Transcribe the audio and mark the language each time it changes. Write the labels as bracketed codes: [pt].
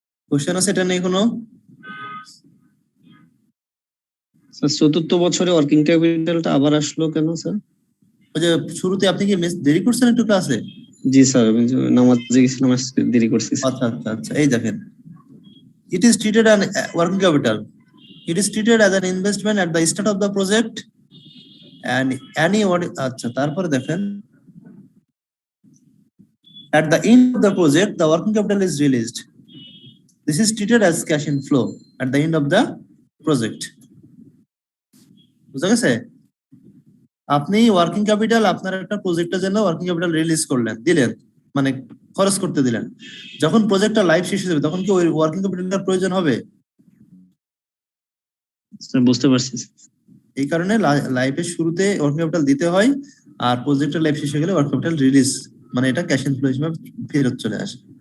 [bn] Question আছে এটা নেই কোনো? স্যার চতুর্থ বছরে ওয়ার্কিং ক্যাপিটালটা আবার আসলো কেন স্যার? ওই যে শুরুতে আপনি কি দেরি করছেন একটু ক্লাসে? জি স্যার, আমি যে নামাজে গেছিলাম, আজকে দেরি করছি স্যার। আচ্ছা, এই দেখেন, [en] it is treated as working capital. It is treated as an investment at the start of the project and [bn] আচ্ছা, তারপরে দেখেন, [en] at the end of the project the working capital is released. This is treated as cash inflow at the end of the project. [bn] বুঝা গেছে? আপনি working capital, আপনার একটা প্রজেক্টের জন্য ওয়ার্কিং ক্যাপিটাল রিলিজ দিলেন, মানে খরচ করতে দিলেন। যখন প্রজেক্টটা লাইফ শেষ হয়ে যাবে, তখন কি ওই ওয়ার্কিং ক্যাপিটালের প্রয়োজন হবে? স্যার বুঝতে পারছি। এই কারণে লাইফের শুরুতে ওয়ার্কিং ক্যাপিটাল দিতে হয়, আর প্রজেক্টের লাইফ শেষ হয়ে গেলে ওয়ার্কিং ক্যাপিটাল রিলিজ, মানে এটা ক্যাশ ইনফ্লো হিসেবে ফেরত চলে আসে।